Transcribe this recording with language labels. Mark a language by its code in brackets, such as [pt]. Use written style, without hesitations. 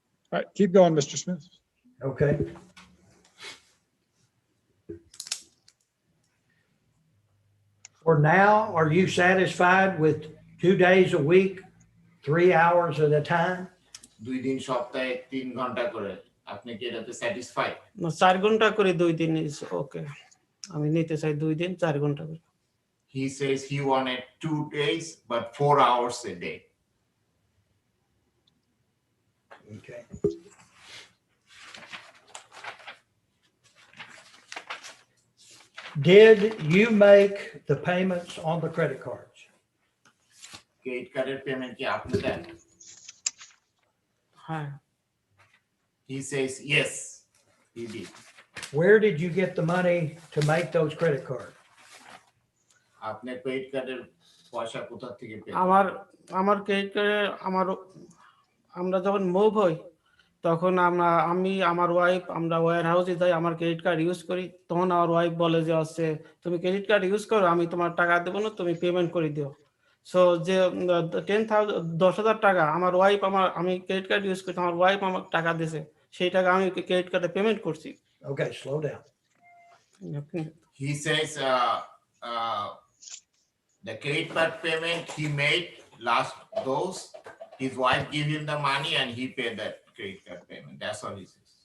[en] All right, keep going, Mr. Smith. Okay. For now, are you satisfied with 2 days a week, 3 hours at a time? [bn] 2 দিন সপ্তাহে 3 ঘন্টা করে আপনি কি এটাতে স্যাটিসফাইড? 4 ঘন্টা করে 2 দিন [en] Is okay. [bn] আমি নিতে চাই 2 দিন 4 ঘন্টা করে। [en] He says he wanted 2 days but 4 hours a day. Okay. Did you make the payments on the credit cards? [bn] Credit কার্ডের পেমেন্ট কি আপনি দেন? হ্যাঁ। [en] He says yes, he did. Where did you get the money to make those credit cards? [bn] আপনি credit কার্ডের পয়সা কোথা থেকে পেলেন? আমার ক্রেডিট কার্ডে আমরা যখন মুভ হই তখন আমি আমার ওয়াইফ আমরা ওয়্যার হাউসে যাই, আমার ক্রেডিট কার্ড ইউজ করি, তখন আমার ওয়াইফ বলে যে হচ্ছে তুমি ক্রেডিট কার্ড ইউজ করো, আমি তোমার টাকা দেবো না, তুমি পেমেন্ট করে দিও। সো যে 10,000 টাকা আমার ওয়াইফ আমি ক্রেডিট কার্ড ইউজ করছি, আমার ওয়াইফ আমাকে টাকা দিয়েছে, সেই টাকা আমি ক্রেডিট কার্ডে পেমেন্ট করছি। [en] Okay, slow down. He says the credit card payment he made last those, his wife gave him the money and he paid that credit card payment. That's all he says.